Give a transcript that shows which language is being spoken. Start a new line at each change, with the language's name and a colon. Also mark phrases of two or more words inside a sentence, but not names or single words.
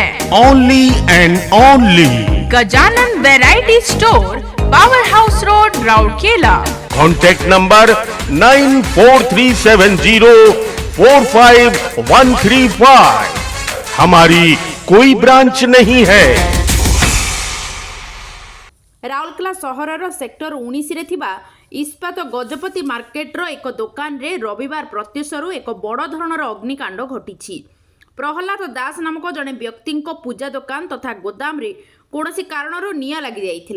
English: only and only
Hindi: गजानन वैरायटी स्टोर, पावर हाउस रोड, राउरकेला।
English: contact number
Hindi: 9437045135। हमारी कोई ब्रांच नहीं है।
Odia: ରାଉରକେଲା ସହରର ସେକ୍ଟର 19ରେ ଥିବା ଇସ୍ପାତ ଗଜପତି ମାର୍କେଟର ଏକ ଦୋକାନରେ ରବିବାର ପ୍ରତ୍ୟୁଷରୁ ଏକ ବଡ଼ ଧରଣର ଅଗ୍ନିକାଣ୍ଡ ଘଟିଛି। ପ୍ରହଲ୍ଲାଦ ଦାସ ନାମକ ଜଣେ ବ୍ୟକ୍ତିଙ୍କ ପୂଜା ଦୋକାନ ତଥା ଗୋଦାମରେ କୌଣସି କାରଣରୁ ନିଆଁ ଲାଗିଯାଇଥିଲା।